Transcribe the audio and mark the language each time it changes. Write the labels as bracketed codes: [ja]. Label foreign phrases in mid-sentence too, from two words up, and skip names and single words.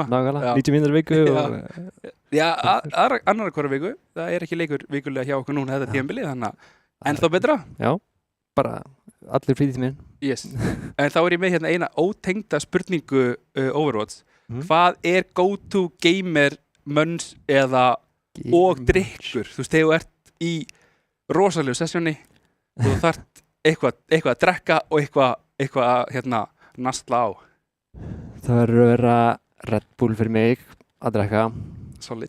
[is] Nákvæmlega, 90 mínútur viku Já, annar hvora viku, það er ekki leikur vikulega hjá okkur núna þetta tímabilið, þannig að ennþá betra. Já, bara allir frítíminn. Yes, en þá er ég með hérna eina ótengda spurningu Overwatch. Hvað er [en] go-to gamer [is] mönns eða og drykkur? Þú veist, þegar þú ert í rosalegu sessjóni og þú þarft eitthvað að drekka og eitthvað nasla á. Það verður að vera Red Bull fyrir mig að drekka. Solid.